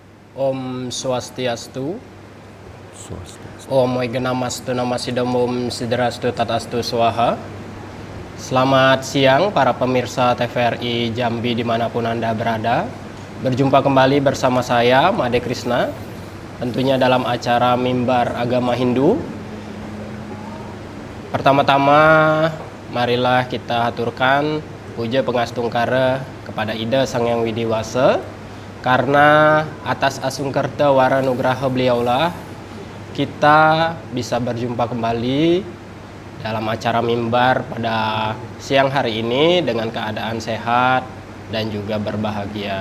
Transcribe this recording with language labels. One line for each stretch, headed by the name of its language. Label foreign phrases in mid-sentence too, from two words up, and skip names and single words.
Balinese: Om Swastiastu, Swastiastu.
Sanskrit: Om Wignamastu Namasidam, Om Sidrastu Tatastu Swaha.
Indonesian: Selamat siang para pemirsa TVRI Jambi dimanapun Anda berada. Berjumpa kembali bersama saya, Made Krishna, tentunya dalam acara Mimbar Agama Hindu. Pertama-tama, marilah kita haturkan puja pengastungkara kepada Ida Sang Hyang Widi Wasa, karena atas
Balinese: asungkerta waranugraha
Indonesian: beliaulah kita bisa berjumpa kembali dalam acara mimbar pada siang hari ini dengan keadaan sehat dan juga berbahagia.